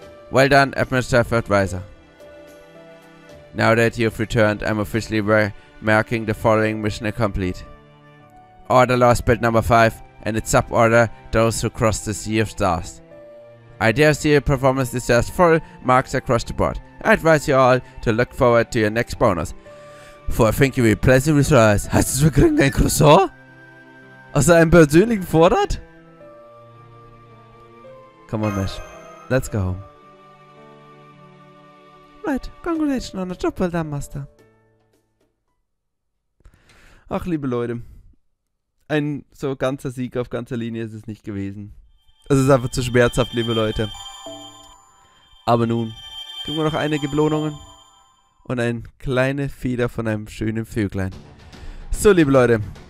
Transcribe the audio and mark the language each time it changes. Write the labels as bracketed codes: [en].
[en] Well done, Administrative Advisor. Now that you've returned, I'm officially marking the following mission complete. Order Lostbelt number 5 and its suborder those who cross the Sea of Stars. I dare see your performance deserves full marks across the board. I advise you all to look forward to your next bonus. For I think you will be pleasantly surprised. [de] Heißt es, wir kriegen ein Croissant? Aus einem persönlichen Vorrat? [en] Come on, Mesh. Let's go home. Right, congratulations on the job well done, Master. [de] Ach, liebe Leute. Ein so ganzer Sieg auf ganzer Linie ist es nicht gewesen. Es ist einfach zu schmerzhaft, liebe Leute. Aber nun kriegen wir noch einige Belohnungen und eine kleine Feder von einem schönen Vöglein. So, liebe Leute.